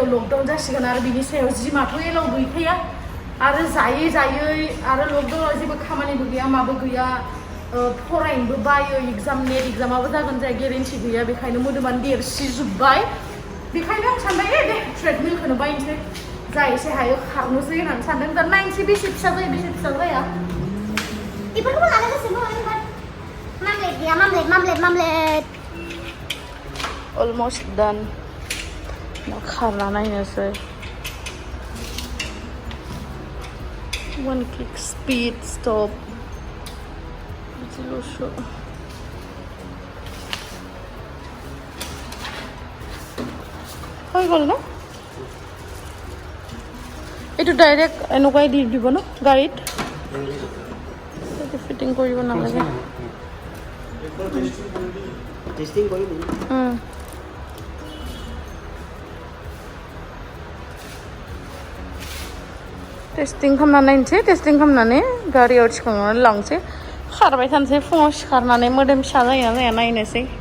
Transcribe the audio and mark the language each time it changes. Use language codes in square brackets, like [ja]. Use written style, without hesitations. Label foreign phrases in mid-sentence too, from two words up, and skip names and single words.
[brx] लकडाउन जासिगोन आरो बिनि सायाव जिमाथ' एलाव गैखाया आरो जायै आरो लकडाउनाव जेबो खामानिबो गैया माबो गैया फरायनोबो बायो नेट एग्जामाबो जागोन जाया गेरेन्टि गैया बेखायनो मोदोमानो देरसिजोब्बाय बेखायनो आं सानबाय दे ट्रेडमिलखौनो बायनोसै जा एसे हायो खारनोसै होननानै सानदों दा नायनोसै बेसे फिसा जायो बेसे फिसा जाया बेफोरखौबो लानो गोसोमोन मामलेट [en] almost done [brx] खारना नायनोसै [en] one kick speed stop [brx] बिदिल'सो [as] হৈ গ'ল ন এইটো ডাইৰেক্ট এনেকুৱাই দি দিব ন গাড়ীত ফিটিং কৰিব নালাগে টেষ্টিং কৰিব [brx] टेस्टिं खालामनानै नायनोसै टेस्टिं खालामनानै गारियाव थिखांनानै लांसै खारबाय थानोसै फुङाव सिखारनानै मोदोम फिसा जाया नायनोसै